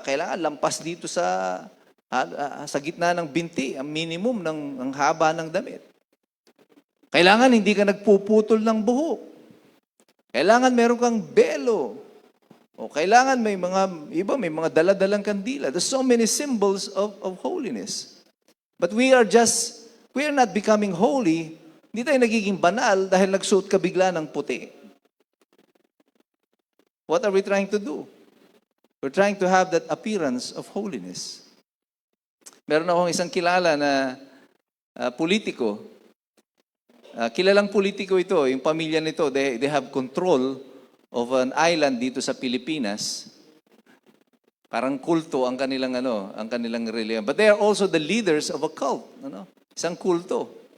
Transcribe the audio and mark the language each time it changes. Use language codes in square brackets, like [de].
[tl] Kailangan lampas dito sa gitna ng binti, ang minimum ng haba ng damit. Kailangan hindi ka nagpuputol ng buhok. Kailangan meron kang belo. O kailangan may mga daladalang kandila. [en] There's so many symbols of holiness. But we are not becoming holy. [tl] Hindi tayo nagiging banal dahil nagsuot ka bigla ng puti. [en] What are we trying to do? We're trying to have that appearance of holiness. [tl] Meron akong isang kilala na politiko. Kilalang politiko ito, yung pamilya nito, they have control of an island dito sa Pilipinas. Parang kulto ang kanilang religion. [en] But they are also the leaders of a cult, Isang kulto.